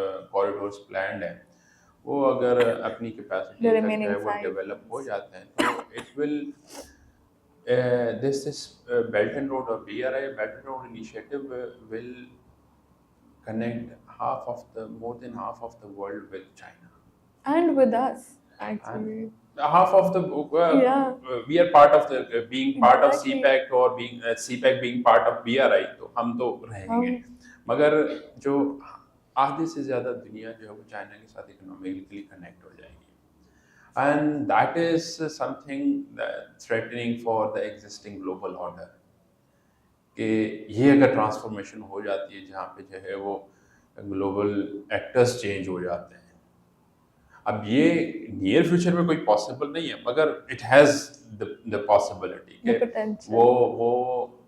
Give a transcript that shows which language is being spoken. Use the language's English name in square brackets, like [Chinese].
[Urdu] Corridors planned ہیں وہ اگر اپنی کیپیسٹی تک جو ہے وہ ڈیولپ ہو جاتے ہیں تو [English] it will this Belt and Road or BRI Belt and Road initiative will connect more than half of the world with China and with us actually, and half of the we are part of the being part of CPEC or being CPEC being part of BRI, [Urdu] تو ہم تو رہیں گے, مگر جو آدھے سے زیادہ دنیا جو ہے وہ چائنا کے ساتھ اکنامکلی کنیکٹ ہو جائے گی, [English] and that is something threatening for the existing global order. [Urdu] کہ یہ اگر ٹرانسفارمیشن ہو جاتی ہے جہاں پہ جو ہے وہ گلوبل ایکٹرز چینج ہو جاتے ہیں, اب یہ نیئر فیوچر میں کوئی پاسبل نہیں ہے مگر [English] it has the possibility [Urdu] کہ وہ